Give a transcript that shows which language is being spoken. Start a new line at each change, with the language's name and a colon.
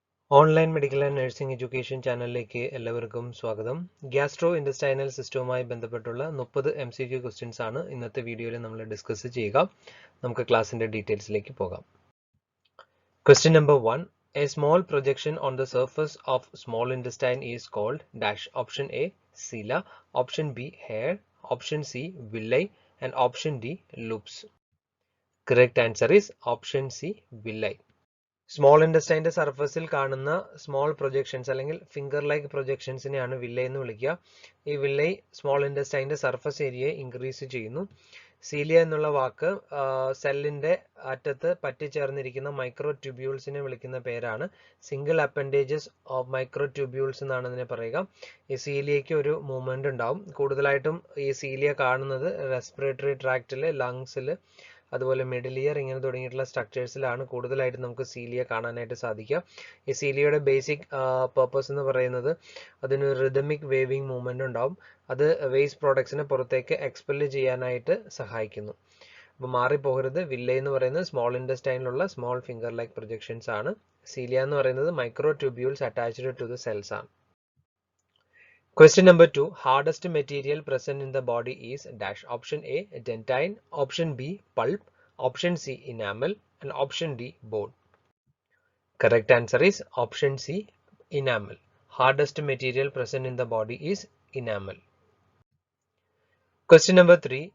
Malayalam: Online medical and nursing education ചാനലിലേക്ക് എല്ലാവർക്കും സ്വാഗതം. ഗ്യാസ്ട്രോ ഇൻഡസ്റ്റൈനൽ സിസ്റ്റവുമായി ബന്ധപ്പെട്ടുള്ള 30 MCQ ക്വസ്റ്റ്യൻസ് ആണ് ഇന്നത്തെ വീഡിയോയിൽ നമ്മൾ ഡിസ്കസ് ചെയ്യുക. നമുക്ക് ക്ലാസിന്റെ ഡീറ്റെയിൽസിലേക്ക് പോകാം.
English: Question number 1. A small projection on the surface of small intestine is called dash. Option A, cilia. Option B, hair. Option C, villi. And option D, loops. Correct answer is option C, villi.
Malayalam: Small ഇൻഡസ്റ്റൈൻ്റെ സർഫസിൽ കാണുന്ന small projections അല്ലെങ്കിൽ finger like പ്രൊജക്ഷൻസിനെയാണ് villa എന്ന് വിളിക്കുക. ഈ villi small ഇൻഡസ്റ്റൈൻ്റെ surface ഏരിയയെ increase ചെയ്യുന്നു. Cilia എന്നുള്ള വാക്ക് സെല്ലിന്റെ അറ്റത്ത് പറ്റിച്ചേർന്നിരിക്കുന്ന മൈക്രോ ട്യൂബ്യൂൾസിനെ വിളിക്കുന്ന പേരാണ്.
English: single appendages of microtubules
Malayalam: എന്നാണ് ഇതിനെ പറയുക. ഈ സീലിയയ്ക്ക് ഒരു മൂവ്മെന്റ് ഉണ്ടാവും. കൂടുതലായിട്ടും ഈ സീലിയ കാണുന്നത് റെസ്പിറേറ്ററി ട്രാക്റ്റില്, ലങ്സില്, അതുപോലെ മിഡിൽ ഇയർ ഇങ്ങനെ തുടങ്ങിയിട്ടുള്ള സ്ട്രക്ചേഴ്സിലാണ് കൂടുതലായിട്ട് നമുക്ക് സീലിയ കാണാനായിട്ട് സാധിക്കുക. ഈ സീലിയയുടെ ബേസിക് പർപ്പസ് എന്ന് പറയുന്നത് അതിനൊരു റിതമിക് വേവിംഗ് മൂവ്മെന്റ് ഉണ്ടാവും. അത് വേസ്റ്റ് പ്രോഡക്ട്സിനെ പുറത്തേക്ക് എക്സ്പെല് ചെയ്യാനായിട്ട് സഹായിക്കുന്നു. അപ്പോൾ മാറിപ്പോകരുത്. വില്ല എന്ന് പറയുന്നത് small ഇൻഡസ്റ്റൈനിലുള്ള small finger like projections ആണ്. സീലിയ എന്ന് പറയുന്നത്
English: microtubules attached to the cells
Malayalam: ആണ്.
English: Question number 2. Hardest material present in the body is dash. Option A, dentine. Option B, pulp. Option C, enamel. And option D, bone. Correct answer is option C, enamel. Hardest material present in the body is enamel. Question number 3.